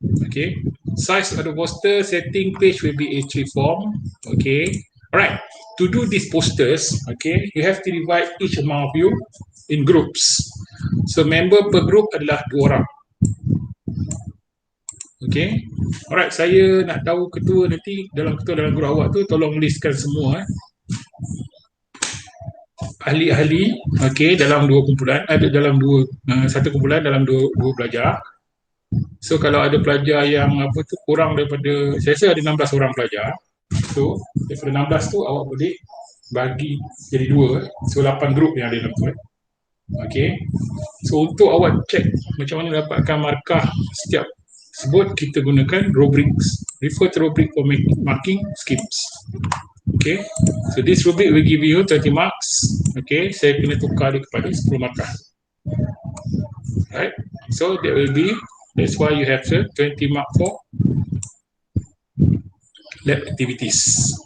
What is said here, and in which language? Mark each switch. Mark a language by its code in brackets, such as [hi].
[en] Okay, size of the poster, setting page will be A3 form. Okay, alright. To do these posters, okay, you have to divide each among of you in groups. So member per group [ms] adalah 2 orang. [en] Okay, alright. [ms] Saya nak tahu ketua nanti dalam grup awak tu tolong listkan semua ahli-ahli, okay, dalam 2 kumpulan, ada dalam 2 satu kumpulan dalam 2 pelajar. So kalau ada pelajar yang kurang daripada, saya rasa ada 16 orang pelajar. So daripada 16 tu awak boleh bagi jadi 2. So 8 group yang ada dalam tu. Okay. So untuk awak check macam mana dapatkan markah setiap sebut, kita gunakan rubrics. [en] Refer to rubric for marking schemes. Okay. So this rubric will give you 20 marks. Okay. [ms] Saya kena tukar dia kepada 10 markah. [en] Right. So that will be, that's why you have the 20 mark for lab activities.